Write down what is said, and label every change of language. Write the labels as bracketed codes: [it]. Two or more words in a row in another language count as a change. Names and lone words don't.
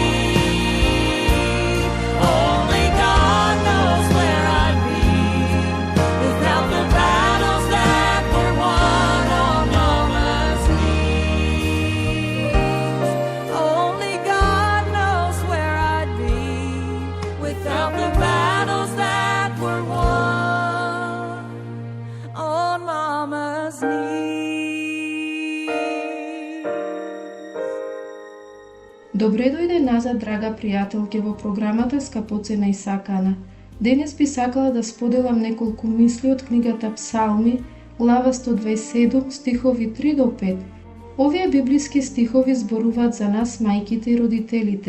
[en] Only God knows where I'd be without the battles that were won on Mama's knees. Only God knows where I'd be without the battles that were won on Mama's knees. [mk] Добре дојде назад, драга пријателке, во програмата Скапоцена и сакана. Денес би сакала да споделам неколку мисли од книгата Псалми, глава 127, стихови 3 до 5. Овие библиски стихови зборуваат за нас, мајките и родителите.